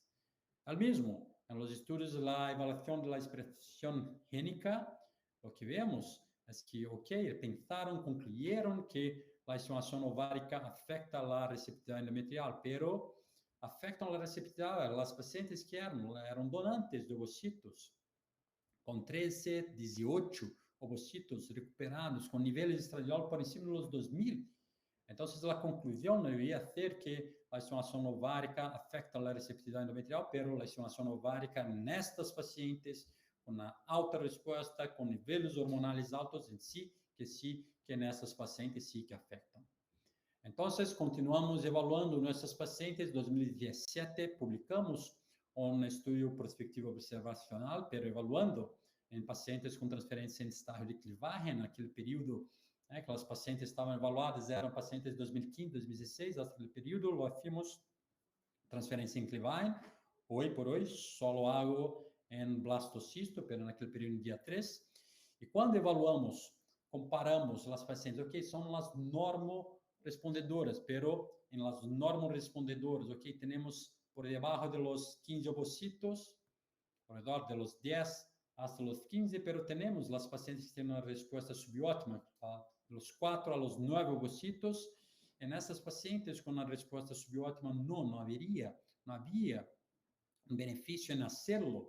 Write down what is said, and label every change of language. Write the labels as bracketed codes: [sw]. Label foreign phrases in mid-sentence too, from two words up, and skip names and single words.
[es] Al mismo, en los estudios de la evaluación de la expresión génica, lo que vemos es que, ok, pensaron, concluyeron que la estimulación ovárica afecta la receptividad endometrial, pero afectan la receptividad a las pacientes que eran donantes de ovocitos, [pt] com 13, 18 ovocitos recuperados, com níveis de estradiol por cima dos 2000. Então, a conclusão deveria ser que a estimulação ovárica afeta a receptividade endometrial, mas a estimulação ovárica nestas pacientes com uma alta resposta, com níveis hormonais altos em si, que nessas pacientes sim que afetam. Então, continuamos evaluando nossas pacientes. Em 2017, publicamos um estudo prospectivo observacional, [es] pero evaluando [pt] em pacientes com transferência em estágio de clivagem, naquele período, que as pacientes estavam evaluadas, eram pacientes de 2015, 2016, naquele período, [es] lo hacemos [pt] transferência em clivagem. Hoje por hoje, só hago em blastocisto, pero naquele período, dia 3. E quando evaluamos, comparamos as pacientes, ok, são as normorespondedoras, [es] pero em las normorespondedoras, ok, [pt] temos por debaixo [es] de los 15 ovocitos, alrededor de los 10 hasta los 15, pero tenemos las pacientes que tienen una respuesta subóptima, de los 4 a los 9 ovocitos. En esas pacientes con una respuesta subóptima no había un beneficio en hacerlo.